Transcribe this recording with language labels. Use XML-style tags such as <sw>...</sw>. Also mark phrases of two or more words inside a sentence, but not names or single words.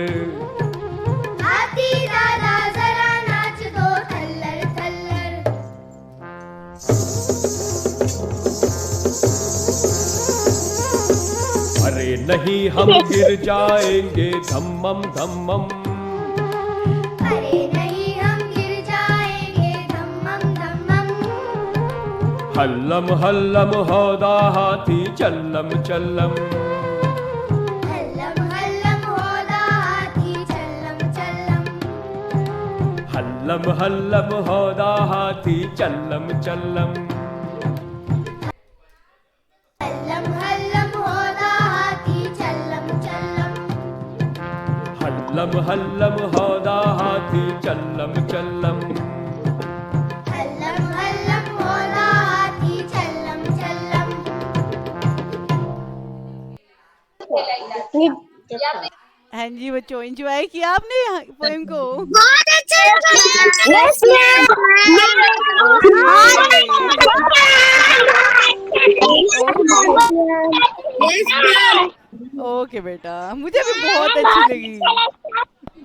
<hi>हाथी दादा जरा नाच दो थल्लर थल्लर, अरे नहीं हम गिर जाएंगे धम्मम धम्मम, अरे नहीं हम गिर जाएंगे धम्मम धम्मम, हल्लम हल्लम हौदा हाथी चल्लम चल्लम, हल्लम हल्लम हौदा हाथी चल्लम चल्लम, हल्लम हल्लम हौदा हाथी चल्लम चल्लम, हल्लम हल्लम हौदा हाथी चल्लम चल्लम, हल्लम हल्लम हौदा हाथी चल्लम चल्लम, हल्लम हल्लम हौदा हाथी चल्लम चल्लम। हाँ जी बच्चों, एंजॉय किया आपने पोएम को? बहुत अच्छा</hi> <en>Yes,</en> <hi>ओके बेटा, मुझे भी बहुत अच्छी लगी।</hi>